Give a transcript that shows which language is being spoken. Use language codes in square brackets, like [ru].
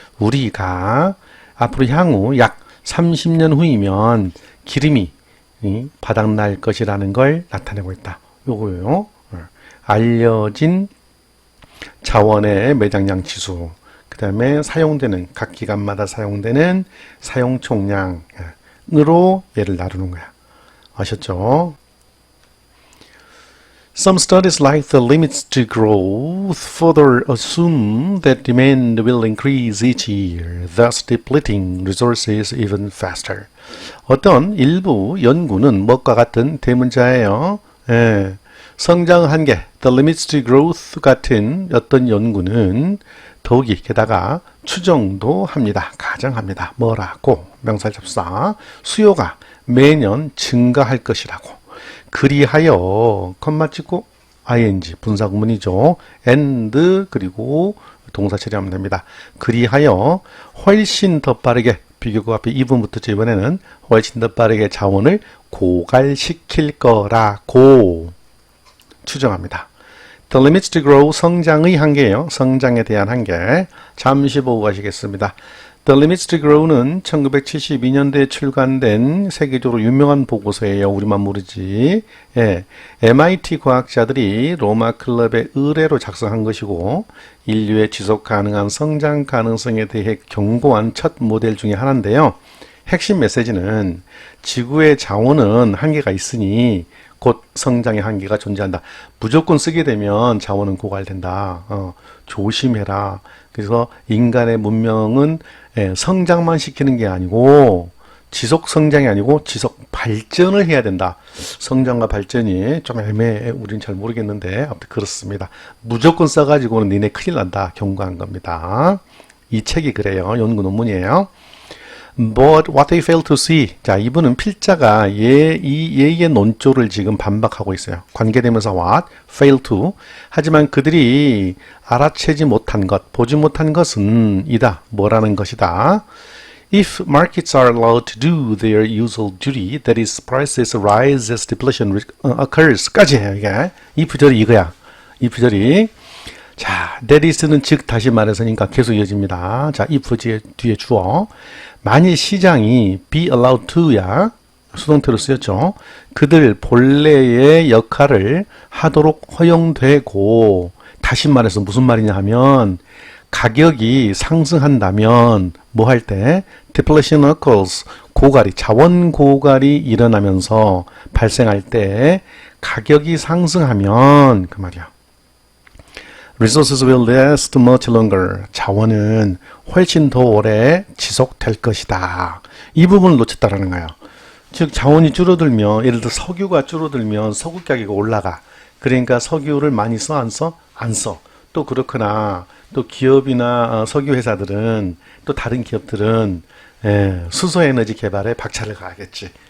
[ko] 우리가 앞으로 향후 약 30년 후이면 기름이 바닥날 것이라는 걸 나타내고 있다. 요거요. 알려진 자원의 매장량 지수. 그 다음에 사용되는, 각 기간마다 사용되는 사용 총량으로 얘를 나누는 거야. 아셨죠? [en] Some studies like the limits to growth further assume that demand will increase each year, thus depleting resources even faster. [ko] 어떤 일부 연구는 뭐과 같은 대문자예요. 성장 한계, the limits to growth 같은 어떤 연구는 더욱이 게다가 추정도 합니다. 가정합니다. 뭐라고? 명사접사. 수요가 매년 증가할 것이라고. 그리하여 컴마 찍고 ing 분사구문이죠. and 그리고 동사 처리하면 됩니다. 그리하여 훨씬 더 빠르게 비교구 앞에 2분부터 이번에는 훨씬 더 빠르게 자원을 고갈시킬 거라고 추정합니다. The limits to grow, 성장의 한계예요. 성장에 대한 한계. 잠시 보고 가시겠습니다. The limits to grow는 1972년도에 출간된 세계적으로 유명한 보고서예요. 우리만 모르지. 예, MIT 과학자들이 로마 클럽의 의뢰로 작성한 것이고 인류의 지속 가능한 성장 가능성에 대해 경고한 첫 모델 중에 하나인데요. 핵심 메시지는 지구의 자원은 한계가 있으니 곧 성장의 한계가 존재한다. 무조건 쓰게 되면 자원은 고갈된다. 조심해라. 그래서 인간의 문명은 성장만 시키는 게 아니고 지속 성장이 아니고 지속 발전을 해야 된다. 성장과 발전이 좀 애매해. 우린 잘 모르겠는데 아무튼 그렇습니다. 무조건 써가지고는 니네 큰일 난다. 경고한 겁니다. 이 책이 그래요. 연구 논문이에요. [en] But what they fail to see. [ko] 자, 이분은 필자가 얘의 논조를 지금 반박하고 있어요. 관계대명사 what, fail to. 하지만 그들이 알아채지 못한 것, 보지 못한 것은 이다. 뭐라는 것이다. [en] If markets are allowed to do their usual duty, that is, prices rise as deflation occurs. [ko] 까지 해요, 이게. 이 부절이 이거야. 이 부절이. 자, that is는 즉 다시 말해서니까 계속 이어집니다. 자, if 뒤에 주어. 만일 시장이 [en] be allowed to [ko] 야 수동태로 쓰였죠. 그들 본래의 역할을 하도록 허용되고 다시 말해서 무슨 말이냐 하면 가격이 상승한다면 뭐 할 때 [en] deflation occurs [ko] 고갈이 자원 고갈이 일어나면서 발생할 때 가격이 상승하면 그 말이야. [en] Resources will last much longer. [ko] 자원은 훨씬 더 오래 지속될 것이다. 이 부분을 놓쳤다라는 거예요. 즉 자원이 줄어들면 예를 들어 석유가 줄어들면 석유 가격이 올라가. 그러니까 석유를 많이 써? 안 써? 안 써. 또 그렇거나 또 기업이나 석유 회사들은 또 다른 기업들은 수소에너지 개발에 박차를 가하겠지.